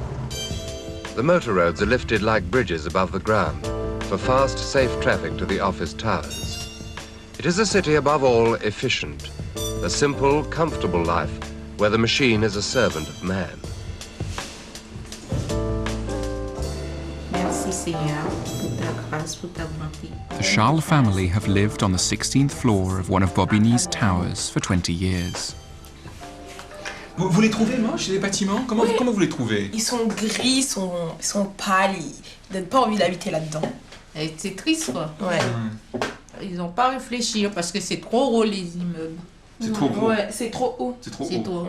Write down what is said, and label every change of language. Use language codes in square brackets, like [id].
[en] The motor roads are lifted like bridges above the ground for fast, safe traffic to the office towers. It is a city above all efficient, a simple, comfortable life where the machine is a servant of man. [fr] Merci Seigneur pour ta grâce, pour ta bonté. [en] The Charles family have lived on the 16th floor of one of Bobigny's towers for 20 years. [fr] Vous les trouvez moches, les bâtiments? Comment vous les trouvez? Ils sont gris, ils sont pâles, ils donnent pas envie d'habiter là-dedans. C'est triste, quoi. Ouais. Ils n'ont pas réfléchi parce que c'est trop haut, les immeubles. C'est trop haut? Ouais, c'est trop haut. C'est trop haut.